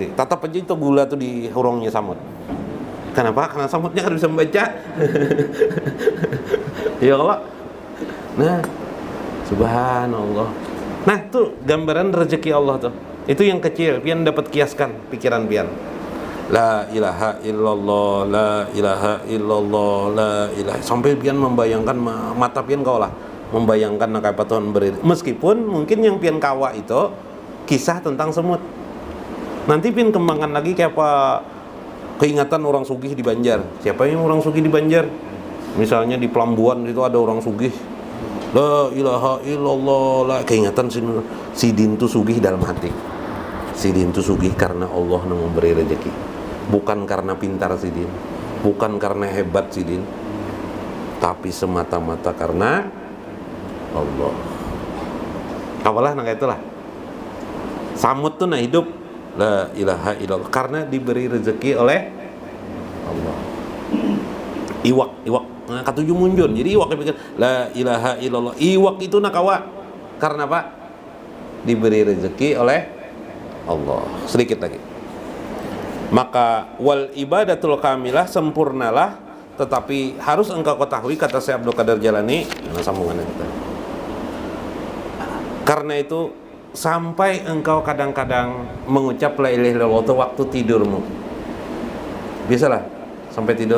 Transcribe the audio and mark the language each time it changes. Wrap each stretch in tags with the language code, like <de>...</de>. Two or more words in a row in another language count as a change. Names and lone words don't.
<bjn>Tatap aja itu gula tuh di hurungnya samut. Kenapa? Karena samutnya kan bisa membaca. Ya Allah. Nah, subhanallah. Nah, tuh gambaran rezeki Allah tuh. Itu yang kecil, pian dapat kiaskan pikiran pian.</bjn> <ar>La ilaha illallah, la ilaha illallah, la ilaha.</ar> <bjn>Sampai pian membayangkan mata pian kau lah, membayangkan apa Tuhan beri. Meskipun mungkin yang pian kawa itu kisah tentang semut. Nanti pian kembangkan lagi kayak apa, keingatan orang sugih di Banjar. Siapa yang orang sugih di Banjar? Misalnya di Pelambuan itu ada orang sugih,</bjn> <ar>la ilaha illallah, la</ar> <bjn>keingatan si din tu sugih dalam hati. Si din tu sugih karena Allah yang memberi rezeki, bukan karena pintar si din, bukan karena hebat si din, tapi semata-mata karena Allah. Apalah nang itulah. Samut tuh nah hidup</bjn> <ar>la ilaha illallah</ar> <bjn>karena diberi rezeki oleh Allah. Iwak nah, katuju munjun. Jadi iwak pikir</bjn> <ar>la ilaha illallah.</ar> <bjn>Iwak itu nakawa karena apa? Diberi rezeki oleh Allah. Sedikit lagi. Maka</bjn> <ar>wal ibadatul kamilah,</ar> <bjn>sempurnalah, tetapi harus engkau ketahui, kata Syekh Abdul Qadir Jalani, nah sambungannya kita. Karena itu sampai engkau kadang-kadang mengucap la ilaha illallah waktu tidurmu. Biasalah sampai tidur.</bjn>